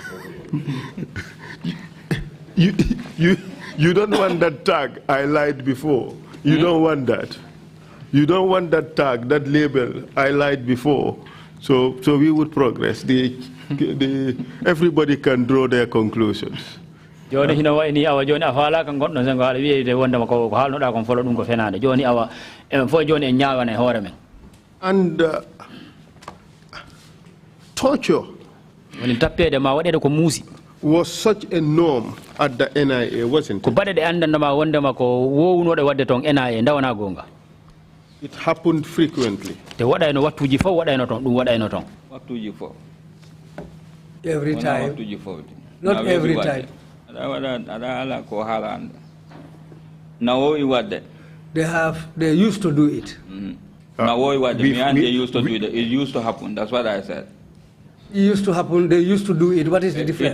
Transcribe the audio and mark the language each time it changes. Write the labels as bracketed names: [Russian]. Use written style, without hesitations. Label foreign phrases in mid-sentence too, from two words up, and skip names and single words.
[English] You don't want that tag, I lied before. You don't want that. You don't want that tag, that label, I lied before. So we would progress. Everybody can draw their conclusions. [Fula] Joni hino wa ini awa joni afala kan goddo sen gaala wi de wonda mako ko halno da kon folo dum ko fenade joni awa fo joni en nyaawana hoore men. [English] And torture [Fula] woni tappede ma wadede ko muusi [English] was such a norm at the NIA, wasn't it? [Fula] Ko bade de andanda ma wonde mako wowuno de wadde ton NIA ndawana gonga. [English] It happened frequently. [Fula] Te wadayno wattuji fo wadayno ton dum wadayno ton. Wattuji fo. [English] Every time. [Fula] Wattuji fo. [English] Not every time. They used to do it. They used to do it. It used to happen. That's what I said. It used to happen. They used to do it. What is the difference?